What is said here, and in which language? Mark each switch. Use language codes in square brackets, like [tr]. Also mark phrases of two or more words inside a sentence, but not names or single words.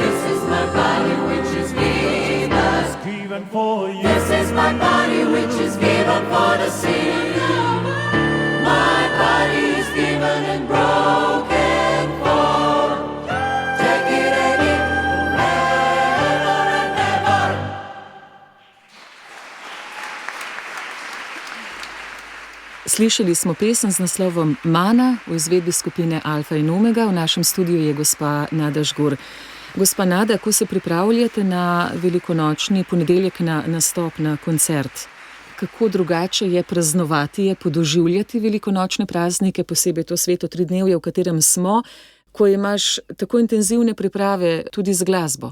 [en] This is my body which is given for you. This is my body which is given for the sin. My body is given and broken for. Take it and eat forever and ever. [sl] Slišali smo pesem z naslovom Mana v izvedbi skupine Alfa in Omega. V našem studiu je gospa Nada Žgur. Gospa Nada, ko se pripravljate na velikonočni ponedeljek na nastop, na koncert, kako drugače je praznovati, je podoživljati velikonočne praznike, posebej to sveto tridnevje, v katerem smo, ko imaš tako intenzivne priprave tudi z glasbo?